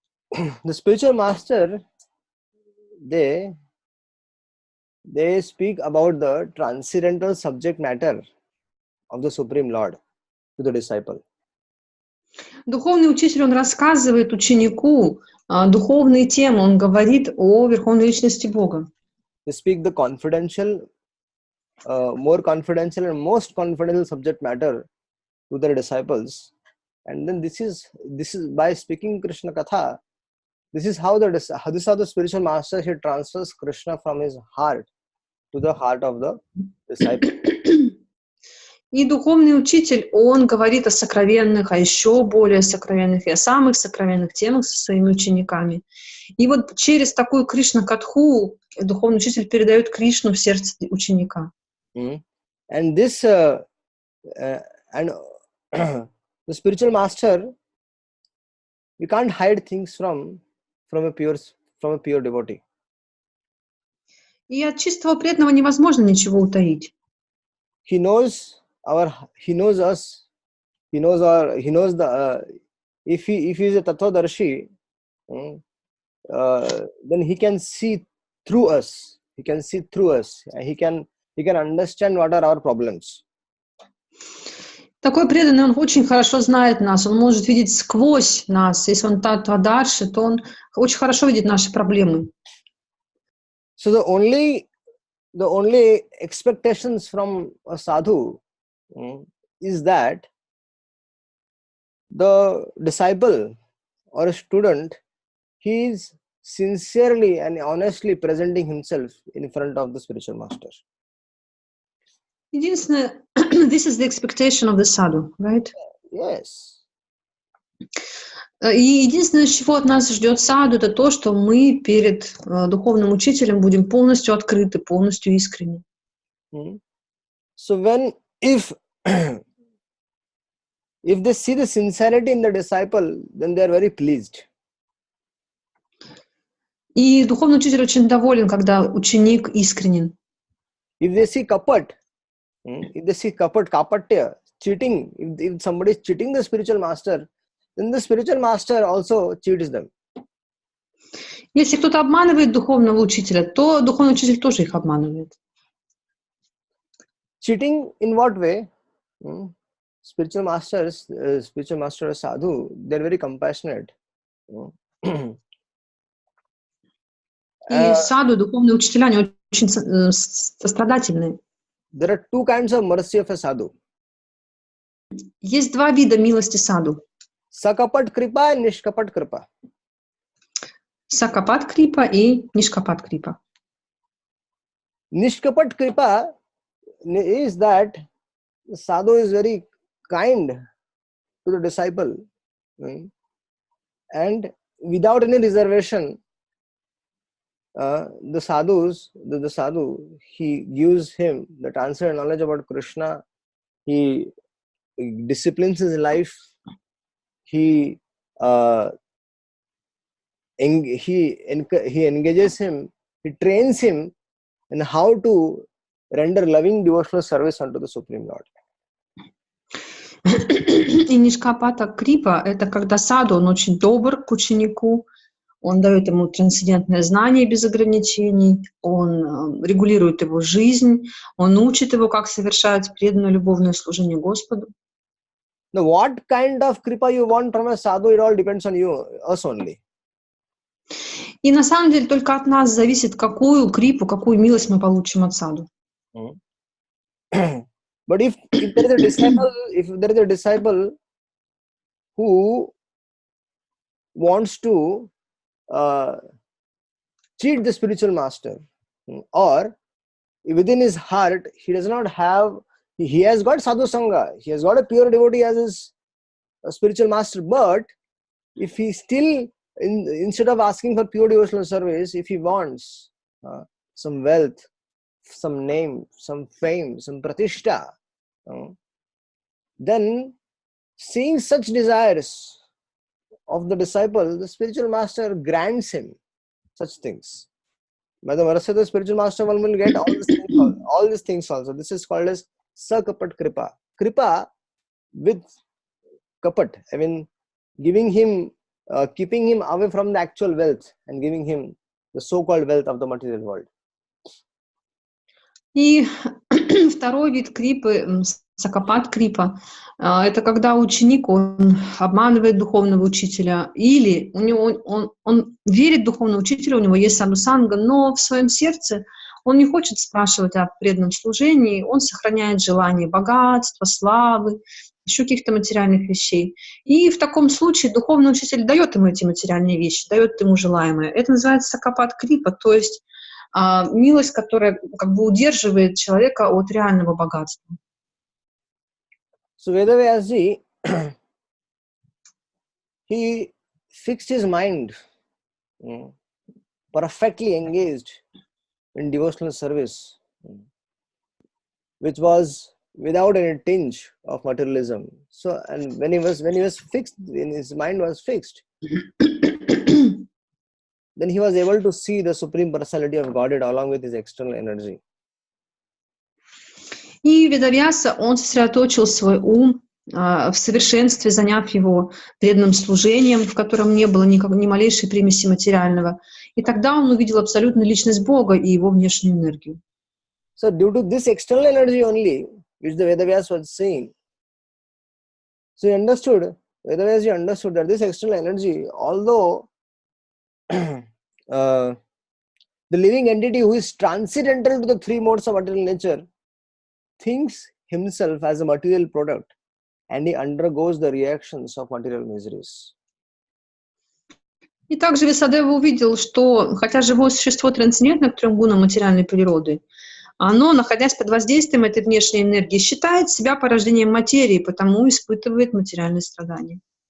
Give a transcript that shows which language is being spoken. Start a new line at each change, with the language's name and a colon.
English: The spiritual master, they speak about the transcendental subject matter of the Supreme Lord to the disciple.
Russian: Духовный учитель, он рассказывает ученику духовные темы, он говорит о Верховной Личности Бога.
English: They speak the confidential, more confidential and most confidential subject matter to their disciples. And then this is by speaking Krishna Katha, this is how the spiritual master, he transfers Krishna from his heart to the heart of the disciple.
Russian: И духовный учитель, он говорит о сокровенных, а еще более сокровенных и о самых сокровенных темах со своими учениками. И вот через такую Кришна-катху духовный учитель передает Кришну в сердце ученика.
English: And this and the spiritual master, we can't hide things from a pure devotee.
Russian: И от чистого преданного невозможно ничего утаить.
English: He knows us. He knows the. If he is a tattvadarshi, then he can see through us. He can see through us. He can understand what are our problems.
Russian: Такой преданный, он очень хорошо знает нас, он может видеть сквозь нас. Если он таттвадарши, то он очень хорошо видит наши проблемы.
English: So the only expectations from a sadhu is that the disciple or a student, he is sincerely and honestly presenting himself in front of the spiritual master.
Russian: Единственное,
English: this is the expectation of the sadhu, right? Yes.
Russian: И единственное, чего от нас ждет саду, это то, что мы перед духовным учителем будем полностью открыты, полностью искренни.
English: So if they see the sincerity in the disciple, then they are very pleased.
Russian: И духовный учитель очень доволен, когда ученик искренен.
English: If they see kapatya, cheating, if somebody is cheating the spiritual master, then the spiritual master also cheats them.
Russian: Если кто-то обманывает духовного учителя, то духовный учитель тоже их обманывает.
English: Cheating in what way? Spiritual master sadhu, they're very compassionate.
Russian: И саду, духовные учителя, они очень сострадательные.
English: There are two kinds of mercy of a sadhu.
Russian: Есть два вида милости саду.
English: Sakapat kripa and nishkapat kripa.
Russian: Сакапат крипа и нишкапат крипа.
English: Nishkapat kripa is that the sadhu is very kind to the disciple, and without any reservation, the sadhu, he gives him the transcendental knowledge about Krishna. He disciplines his life. He engages him. He trains him in how to render loving devotional service unto the Supreme Lord.
Russian: И нишкапата крипа — это когда саду, он очень добр к ученику, он дает ему трансцендентное знание без ограничений, он регулирует его жизнь, он учит его, как совершать преданное любовное служение Господу.
English: Now, what kind of kripa you want from a sadhu, it all depends on us only.
Russian: И на самом деле только от нас зависит, какую крипу, какую милость мы получим от саду.
English: But if there is a disciple who wants to cheat the spiritual master, or within his heart he does not have, he has got sadhu sangha, he has got a pure devotee as his spiritual master, but if he still, instead of asking for pure devotional service, if he wants some wealth, some name, some fame, some pratishta, then seeing such desires of the disciple, the spiritual master grants him such things. By the mercy of the spiritual master, one will get all these things also. This is called as sakapat kripa. Kripa with kapat, I mean, giving him, keeping him away from the actual wealth and giving him the so-called wealth of the material world.
Russian: И второй вид крипы, сакапат крипа, это когда ученик, он обманывает духовного учителя, или у него, он верит духовному учителю, у него есть садхусанга, но в своем сердце он не хочет спрашивать о преданном служении, он сохраняет желание богатства, славы, еще каких-то материальных вещей. И в таком случае духовный учитель дает ему эти материальные вещи, дает ему желаемое. Это называется сакапат крипа, то есть милость, которая как бы удерживает человека от реального богатства.
English: So Vedavyasji, he fixed his mind, perfectly engaged in devotional service, which was without any tinge of materialism. So, and when he was fixed, when his mind was fixed, then he was able to see the Supreme Personality of Godhead along with his external energy.
Russian: И Ведавьяса, он сосредоточил свой ум в совершенстве, заняв его преданным служением, в котором не было ни малейшей примеси материального. И тогда он увидел абсолютную личность Бога и его внешнюю энергию.
English: So due to this external energy only, which the Vedavyas was seeing, so Vedavyas understood that this external energy, although the living entity who is transcendental to the three modes of material nature thinks himself as a material product, and he undergoes the reactions of material miseries.
Russian: И также Весадева увидел, что хотя живое существо трансцендентно к трем гунам материальной природы, оно, находясь под воздействием этой внешней энергии, считает себя порождением материи, потому испытывает материальные страдания.